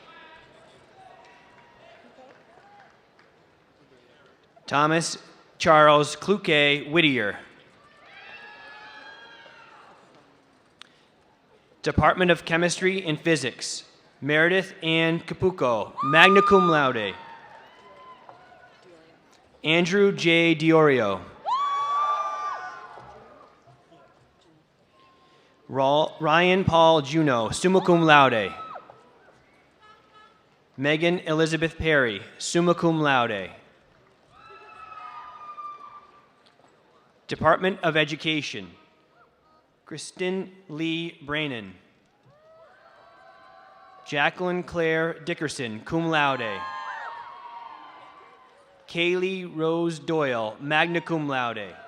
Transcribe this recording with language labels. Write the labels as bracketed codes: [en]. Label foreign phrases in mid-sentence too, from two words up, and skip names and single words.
[en] Thomas Charles Kluke Whittier. Department of Chemistry and Physics, Meredith Ann Capuco, [la] magna cum laude. [en] Andrew J. Diorio. Ryan Paul Juno, [la] summa cum laude. [en] Megan Elizabeth Perry, [la] summa cum laude. [en] Department of Education, Kristen Lee Brannon. Jacqueline Claire Dickerson, [la] cum laude. [en] Kaylee Rose Doyle, [la] magna cum laude.